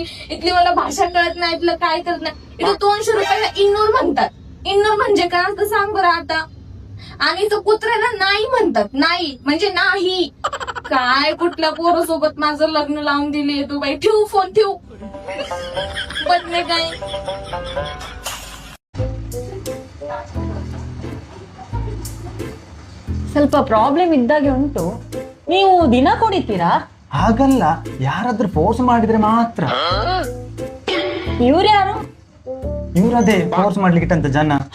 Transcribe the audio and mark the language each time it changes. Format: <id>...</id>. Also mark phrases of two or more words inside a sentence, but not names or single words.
<mr>इथली मला भाषा कळत नाही, इथलं काय करत नाही. इथं 200 रुपयाला इन्नूर म्हणतात. इन्नूर म्हणजे काय असतं सांग बरं आता. आणि तो कुत्र्याला नाही म्हणतात, नाही म्हणजे नाही. काय कुठल्या पोरासोबत माझं लग्न लावून दिली तू बाई? ठेवू फोन, ठेवू. बदने काय</mr> <kn>ಸ್ವಲ್ಪ ಪ್ರಾಬ್ಲಮ್ ಇದ್ದಾಗೆ ಉಂಟು. ನೀವು ದಿನ ಕುಡಿತೀರಾ? ಹಾಗಲ್ಲ, ಯಾರಾದ್ರೂ ಫೋರ್ಸ್ ಮಾಡಿದ್ರೆ ಮಾತ್ರ. ಇವ್ರು ಯಾರು? ಇವ್ರದೇ ಫೋರ್ಸ್ ಮಾಡ್ಲಿಕ್ಕೆ ಜನ.</kn>